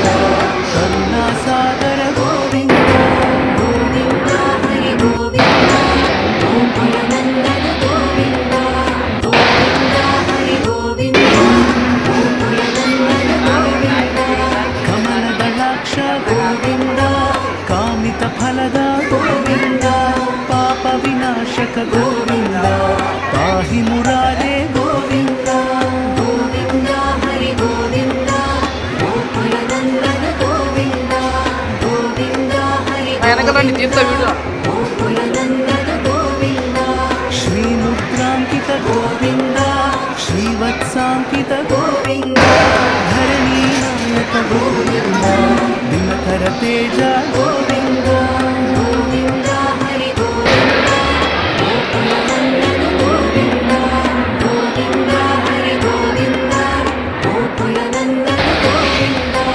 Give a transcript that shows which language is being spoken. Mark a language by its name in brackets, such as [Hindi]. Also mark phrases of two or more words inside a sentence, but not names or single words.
[Sanskrit] కరుణాసాగర గోవింద గోవింద హరి గోవింద గోకులనందన గోవింద గోవింద హరి గోవింద గోకులనందన గోవింద కమల దళాక్ష గోవింద కామిత ఫలద గోవింద పాప వినాశక గోవింద పాహి पाहि मुरारे गोविन्द गोविन्द हरि गोविन्द गोकुलनन्दन गोविन्द गोविन्द हरि [Telugu] వెనకలండి తీర్థ వీడియో [Sanskrit] गोकुलनन्दन गोविन्द श्रीमुद्राङ्कित गोविन्द श्रीवत्साङ्कित गोविन्द धरणीनायक गोविन्द दिनकर तेज गोविन्द गोविन्द हरि गोविन्द गोकुलनन्दन गोविन्द गोविन्द हरि गोविन्द गोकुलनन्दन गोविन्द